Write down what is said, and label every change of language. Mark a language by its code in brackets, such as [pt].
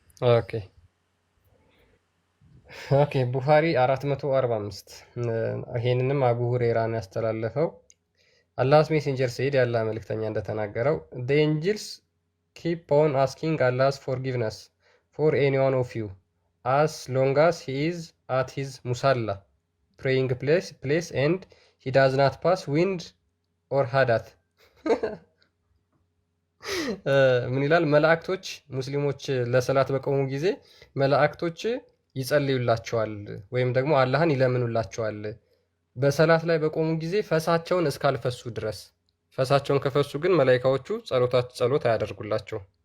[am] ኦኬ ቡኻሪ 445 ይሄንንም አቡ ሁሬራን ያስተላለፈው [en] አላህስ ሜሴንጀር ሰይድ [am] ያላ መልእክተኛ እንደተናገረው [en] the angels keep on asking Allah's forgiveness for any one of you as long as he is at his musalla praying place and he does not pass wind or hadath [am] ምን ይላል? መላእክቶች ሙስሊሞች ለሰላት በቆሙ ጊዜ መላእክቶች ይጸልዩላቸዋል ወይም ደግሞ አላህን ይለምኑላቸዋል በሰላት ላይ በቆሙ ጊዜ ፈሳቸውን እስካልፈሱ ድረስ። ፈሳቸውን ከፈሱ ግን መላእክቶቹ ጸሎት አያደርጉላቸው።